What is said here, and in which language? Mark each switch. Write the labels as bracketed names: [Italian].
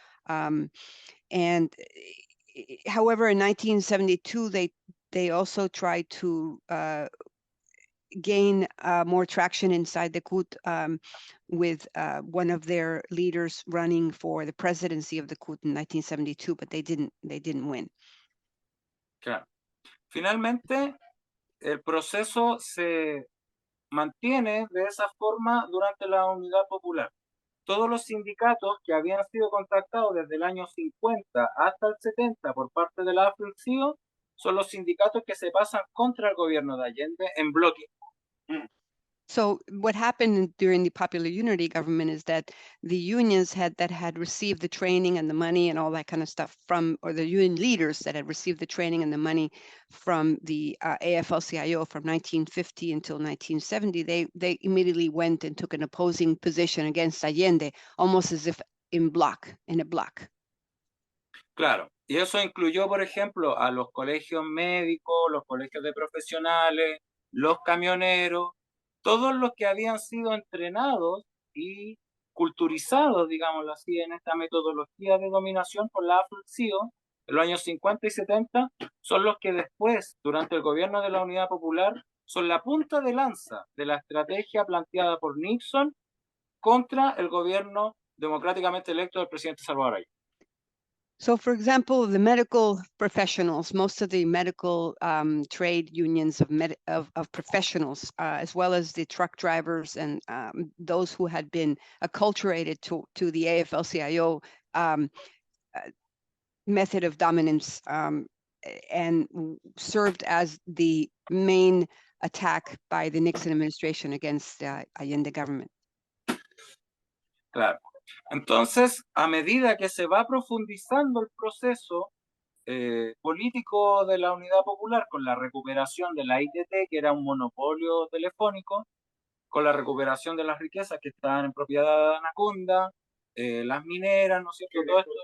[English] And however, in 1972, they also tried to gain more traction inside the CUT with one of their leaders running for the presidency of the CUT in 1972, but they didn't win. [Spanish] Claro. Finalmente, el proceso se mantiene de esa forma durante la Unidad Popular. Todos los sindicatos que habían sido contactados desde el año 50 hasta el 70 por parte de la AFL-CIO son los sindicatos que se pasan contra el gobierno de Allende en bloque. [English] So what happened during the Popular Unity government is that the unions had received the training and the money and all that kind of stuff from, or the union leaders that had received the training and the money from the AFL-CIO from 1950 until 1970, they immediately went and took an opposing position against Allende, almost as if in a block. [Spanish] Claro, y eso incluyó, por ejemplo, a los colegios médicos, los colegios de profesionales, los camioneros, todos los que habían sido entrenados y culturizados, digámoslo así, en esta metodología de dominación por la AFL-CIO en los años 50 y 70, son los que después, durante el gobierno de la Unidad Popular, son la punta de lanza de la estrategia planteada por Nixon contra el gobierno democráticamente electo del presidente Salvador Allende. [English] So, for example, the medical professionals, most of the medical trade unions of professionals, as well as the truck drivers and those who had been acculturated to the AFL-CIO method of dominance and served as the main attack by the Nixon administration against the Allende government. [Spanish] Claro. Entonces, a medida que se va profundizando el proceso político de la Unidad Popular, con la recuperación de la ITT, que era un monopolio telefónico, con la recuperación de las riquezas que estaban en propiedad de Anaconda, las mineras, ¿no es cierto?